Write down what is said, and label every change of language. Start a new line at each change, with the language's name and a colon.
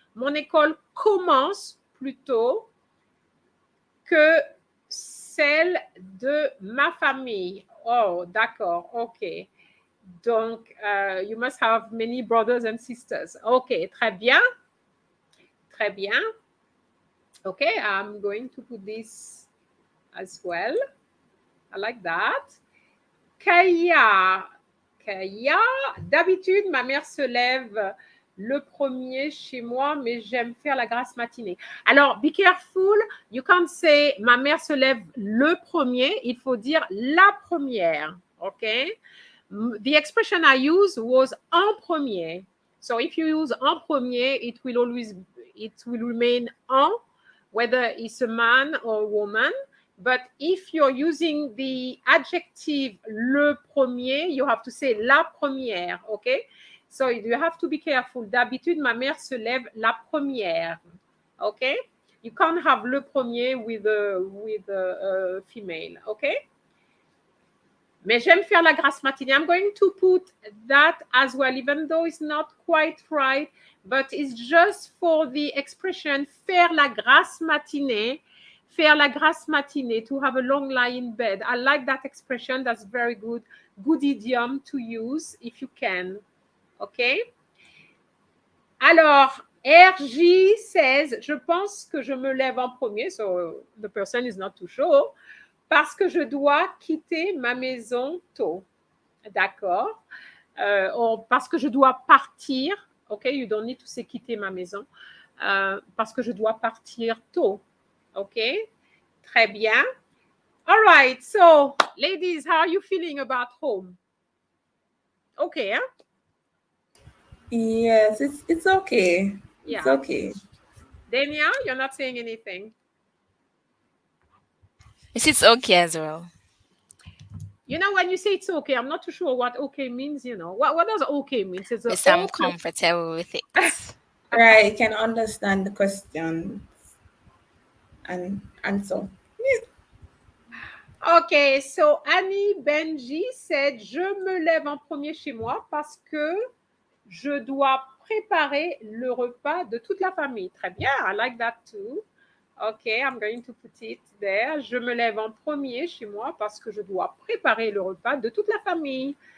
French: Mon école commence plus tôt que celle de ma famille. Oh, d'accord, OK.
English: Donc, you must have many brothers and sisters. OK,
French: très bien. Très bien.
English: OK, I'm going to put this as well. I like that.
French: Kaya, d'habitude, ma mère se lève le premier chez moi, mais j'aime faire la grasse matinée. Alors,
English: be careful, you can't say
French: ma mère se lève le premier, il faut dire la première, OK?
English: The expression I used was en premier. So if you use en premier, it will remain en, whether it's a man or a woman. But if you're using the adjective le premier, you have to say la première, okay? So you have to be careful.
French: D'habitude, ma mère se lève la première, okay?
English: You can't have le premier with a female, okay?
French: Mais j'aime faire la grasse matinée.
English: I'm going to put that as well, even though it's not quite right, but it's just for the expression
French: faire la grasse matinée. Faire la grasse matinée,
English: to have a long lie in bed. I like that expression. That's very good. Good idiom to use if you can. OK?
French: Alors, RJ says, je pense que je me lève en premier.
English: So the person is not too sure.
French: Parce que je dois quitter ma maison tôt. D'accord? Parce que je dois partir. OK?
English: You don't need to say quitter ma maison.
French: Parce que je dois partir tôt.
English: OK?
French: Très bien.
English: All right. So, ladies, how are you feeling about home? Okay, huh? Yes, it's okay. Yeah. It's okay. Dania, you're not saying anything. Yes, it's okay as well. You know, when you say it's okay, I'm not too sure what okay means, you know. What does okay mean? It's Yes, I'm comfortable with it. Right, you can understand the question. And so. Yeah. Okay, so Annie Benji said,
French: je me lève en premier chez moi parce que je dois préparer le repas de toute la famille. Très bien,
English: I like that too. Okay, I'm going to put it there.
French: Je me lève en premier chez moi parce que je dois préparer le repas de toute la famille.